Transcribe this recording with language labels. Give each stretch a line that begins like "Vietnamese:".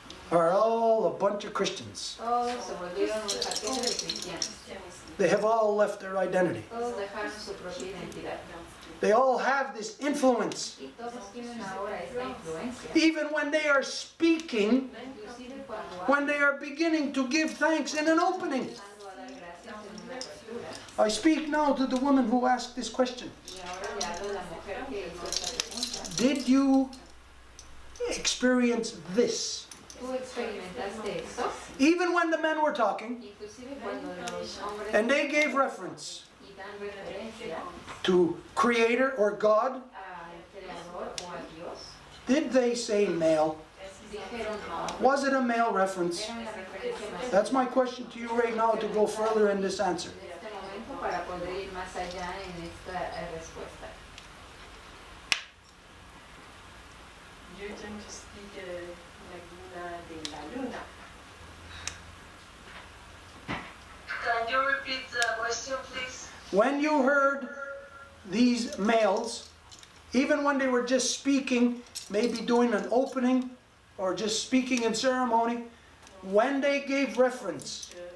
English: are all a bunch of Christians.
Spanish: todos se volvieron un paquete de cristianos.
English: They have all left their identity.
Spanish: Todos dejaron su propia identidad.
English: They all have this influence.
Spanish: Y todos tienen ahora esta influencia.
English: Even when they are speaking,
Spanish: Inclusive cuando
English: when they are beginning to give thanks in an opening.
Spanish: empezando a dar gracias en una apertura.
English: I speak now to the woman who asked this question.
Spanish: Y ahora le hablo a la mujer que hizo esta pregunta.
English: Did you experience this?
Spanish: ¿Tú experimentaste esto?
English: Even when the men were talking
Spanish: Inclusive cuando los hombres
English: and they gave reference
Spanish: y dan referencia
English: to Creator or God,
Spanish: al Creador o a Dios,
English: did they say male?
Spanish: dijeron no.
English: Was it a male reference?
Spanish: Era una referencia más
English: That's my question to you right now to go further in this answer.
Spanish: en este momento para poder ir más allá en esta respuesta.
English: You're going to speak Laguna de la Luna. Can you repeat the question, please? When you heard these males, even when they were just speaking, maybe doing an opening or just speaking in ceremony, when they gave reference